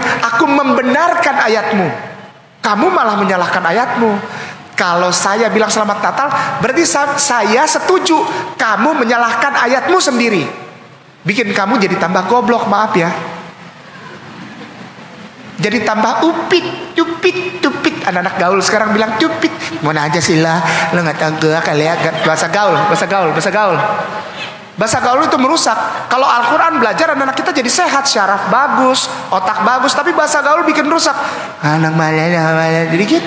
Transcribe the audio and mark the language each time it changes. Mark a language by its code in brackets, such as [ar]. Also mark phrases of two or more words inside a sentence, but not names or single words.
[id] Aku membenarkan ayatmu. Kamu malah menyalahkan ayatmu. Kalau saya bilang selamat Natal, berarti saya setuju. Kamu menyalahkan ayatmu sendiri. Bikin kamu jadi tambah goblok, maaf ya. Jadi tambah upit, cupit, cupit. Anak-anak gaul sekarang bilang cupit. Mana aja sih lah, lo nggak tahu gua kali ya. Bahasa gaul. Bahasa gaul itu merusak. Kalau Al-Quran belajar anak-anak kita jadi sehat, syaraf bagus, otak bagus. Tapi bahasa gaul bikin rusak. Anak malah, jadi gitu.